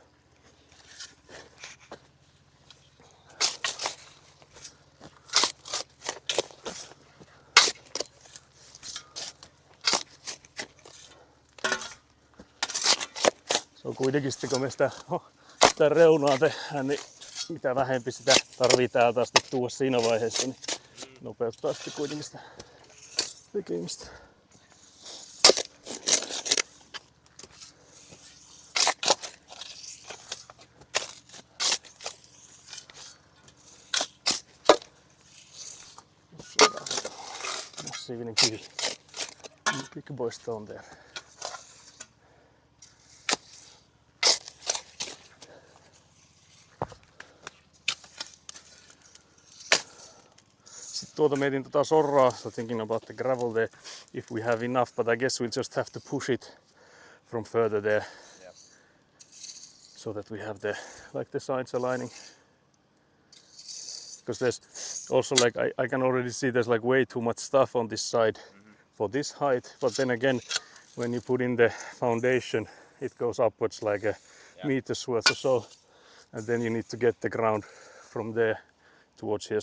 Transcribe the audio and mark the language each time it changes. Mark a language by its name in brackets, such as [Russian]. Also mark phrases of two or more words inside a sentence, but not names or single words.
[Finnish] Se on kuitenkin sitten, kun me sitä reunaa tehdään, niin mitä vähempi sitä tarvii täältä asti tuoda siinä vaiheessa, niin nopeuttaa sitten kuitenkin sitä tekemistä. Massiivinen kivi. [English] Big boy stone there. [Finnish] Tuota mietin tota sorraa, [English] so thinking about the gravel there, if we have enough, but I guess we'll just have to push it from further there, so that we have the sides aligning. Because there's also like, I can already see there's like way too much stuff on this side for this height, but then again, when you put in the foundation, it goes upwards like a meter's worth or so, and then you need to get the ground from there towards here.